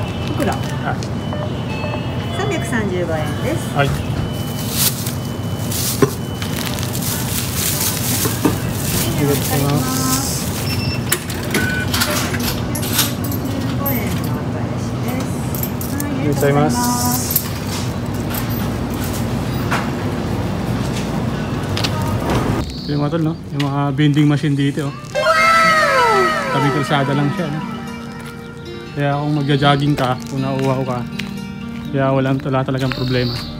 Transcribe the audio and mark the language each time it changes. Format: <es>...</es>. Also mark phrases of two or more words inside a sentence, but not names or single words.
<ja>袋。335円です。はい。ありがとうございます。 15円のお返しです。ありがとうございます。</ja> <tl>Yung mga tol, no? Yung mga</tl> <en>vending machine</en> <tl>dito, oh. Tabi kalsada lang siya, no? Kaya kung magja-jogging ka, kung nauuhaw ka, kaya wala talagang problema.</tl>